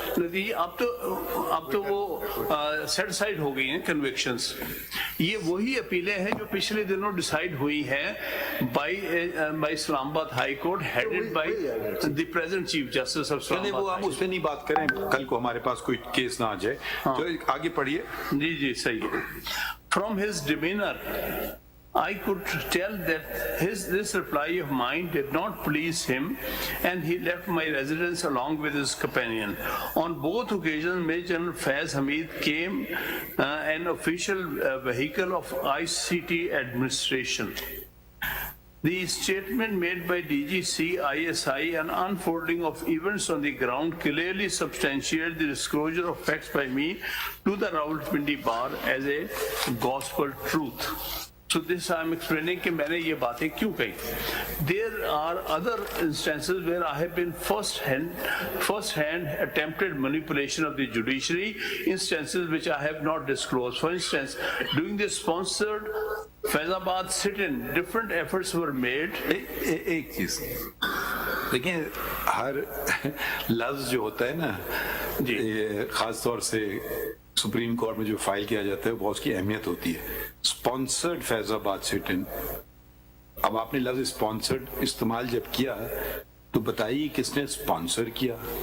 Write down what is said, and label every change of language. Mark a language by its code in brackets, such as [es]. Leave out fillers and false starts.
[ur] نتیجہ اب تو وہ [en] set aside [ur] ہو گئی ہیں کنوکشنز. یہ وہی اپیلیں ہیں جو پچھلے دنوں ڈیسائیڈ ہوئی ہیں [en] By Islamabad high court headed by the present chief justice of Islamabad. [ur] وہ ہم اس پہ نہیں بات کریں، کل کو ہمارے پاس کوئی کیس نہ آ جائے. تو آگے پڑھیے. جی جی صحیح ہے. [en] From his demeanor I could tell that this reply of mine did not please him, and he left my residence along with his companion. On both occasions, Major General Faiz Hamid came an official vehicle of ICT administration. The statement made by DGC ISI and unfolding of events on the ground clearly substantiate the disclosure of facts by me to the Rawalpindi bar as a gospel truth. So this I am explaining [ur] کہ میں نے یہ باتیں کیوں کہی. [en] There are other instances where I have been first hand attempted manipulation of the judiciary, instances which I have not disclosed. For instance, during the sponsored Faizabad sit-in, different efforts were made. [ur] ایک چیز دیکھیں، ہر لفظ جو ہوتا ہے نا، خاص طور سے سپریم کورٹ میں جو فائل کیا جاتا ہے وہ اس کی اہمیت ہوتی ہے. اسپانسرڈ فیض آباد سٹ ان، اب آپ نے لفظ اسپانسرڈ استعمال جب کیا تو بتائیے کس نے اسپانسر کیا.